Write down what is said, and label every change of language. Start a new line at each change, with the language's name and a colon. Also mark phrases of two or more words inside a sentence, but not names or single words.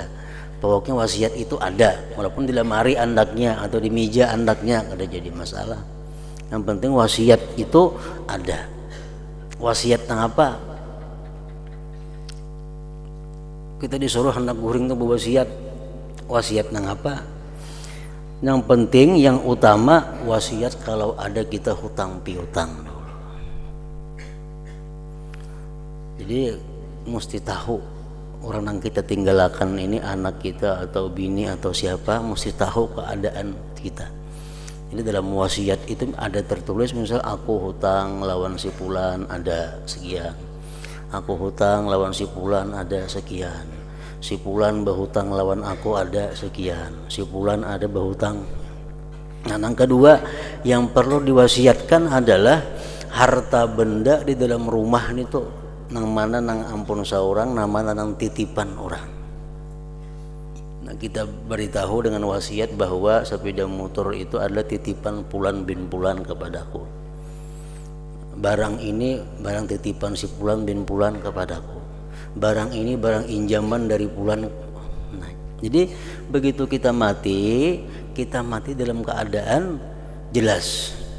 Indonesian: Pokoknya wasiat itu ada, walaupun di lemari andaknya atau di meja andaknya kada jadi masalah. Yang penting wasiat itu ada.
Banjar: Wasiat nang apa? Kita disuruh hendak guring tuh berwasiat. Wasiat nang apa?
Indonesian: Yang penting, yang utama wasiat kalau ada kita hutang piutang. Jadi mesti tahu orang yang kita tinggalkan ini, anak kita atau bini atau siapa, mesti tahu keadaan kita. Jadi dalam wasiat itu ada tertulis, misal aku hutang lawan si fulan ada sekian, aku hutang lawan si fulan ada sekian, si fulan berhutang lawan aku ada sekian, si fulan ada berhutang. Nah, yang kedua yang perlu diwasiatkan adalah harta benda di dalam rumah itu, nang mana nang ampun saurang, nang mana nang titipan orang. Nah, kita beritahu dengan wasiat bahwa sepeda motor itu adalah titipan Fulan bin Fulan kepadaku. Barang ini barang titipan si Fulan bin Fulan kepadaku. Barang ini barang injaman dari Fulan. Nah, jadi begitu kita mati dalam keadaan jelas.